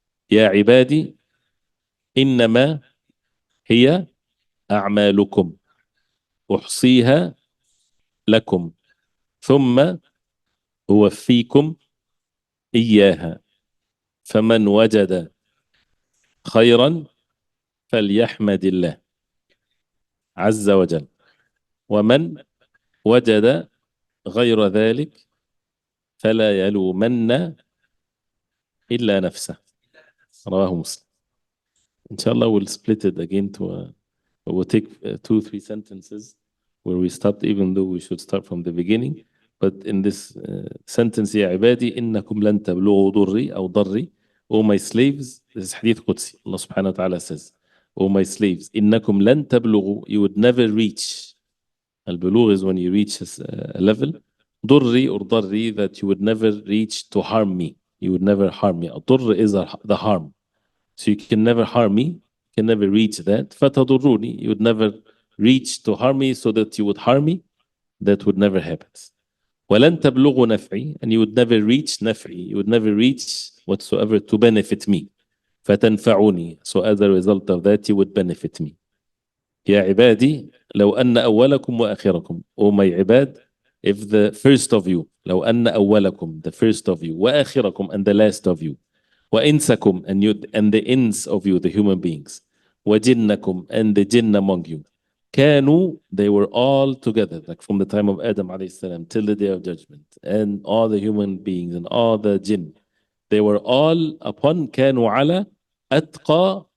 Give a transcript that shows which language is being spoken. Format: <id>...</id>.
<ar>يا عبادي إنما هي أعمالكم أحصيها لكم ثم أوفيكم إياها، فمن وجد خيرا فليحمد الله عز وجل ومن وجد غير ذلك فلا يلومن إلا نفسه رواه مسلم.</ar> <en>Inshallah we'll split it again to we'll take 2-3 sentences where we stopped even though we should start from the beginning, but in this sentence</en> <ar>يا عبادي إنكم لن تبلغوا ضري أو ضري.</ar> <en>O my slaves, this is</en> <ar>حديث قدسي.</ar> <en>Allah subhanahu wa ta'ala says, O my slaves,</en> <ar>إنكم لن تبلغوا,</ar> <en>you would never reach. البلوغ is when you reach a level. ضري or ضري, that you would never reach to harm me. You would never harm me. الضر is the harm. So you can never harm me, can never reach that. فتضروني, you would never reach to harm me so that you would harm me. That would never happen.</en> <ar>ولن تبلغوا نفعي,</ar> <en>and you would never reach نفعي. You would never reach whatsoever to benefit me. فتنفعوني, so as a result of that you would benefit me.</en> <ar>يا عبادي لو أن أولكم وآخركم.</ar> <en>O my عباد, if the first of you,</en> <ar>لو أن أولكم,</ar> <en>the first of you, وآخركم, and the last of you, وإنسكم, and the ins of you, the human beings, وجنكم, and the jinn among you, كانوا, they were all together, like from the time of Adam alayhi salam till the day of judgment, and all the human beings and all the jinn, they were all upon,</en> <ar>كانوا على أتقى.</ar>